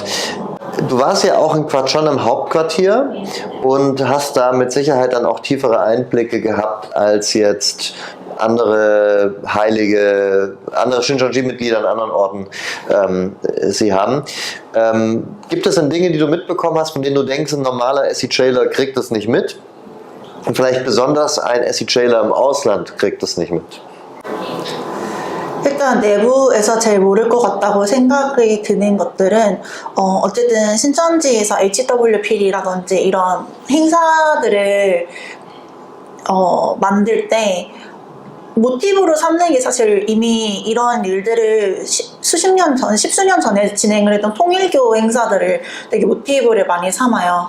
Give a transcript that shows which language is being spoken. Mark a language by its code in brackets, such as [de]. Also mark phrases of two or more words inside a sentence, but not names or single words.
[de] Du warst ja auch in Kwachon im Hauptquartier und hast da mit Sicherheit dann auch tiefere Einblicke gehabt als jetzt andere Heilige, andere Shincheonji-Mitglieder an anderen Orten sie haben. Gibt es denn Dinge, die du mitbekommen hast, von denen du denkst, ein normaler SEJler kriegt das nicht mit? Und vielleicht besonders ein SEJler im Ausland kriegt das nicht mit? [ko] 일단 내부에서 제일 모를 것 같다고 생각이 드는 것들은 어쨌든 신천지에서 HWP라든지 이런 행사들을 만들 때 모티브로 삼는 게 사실 이미 이런 일들을 십수년 전에 진행을 했던 통일교 행사들을 되게 모티브를 많이 삼아요.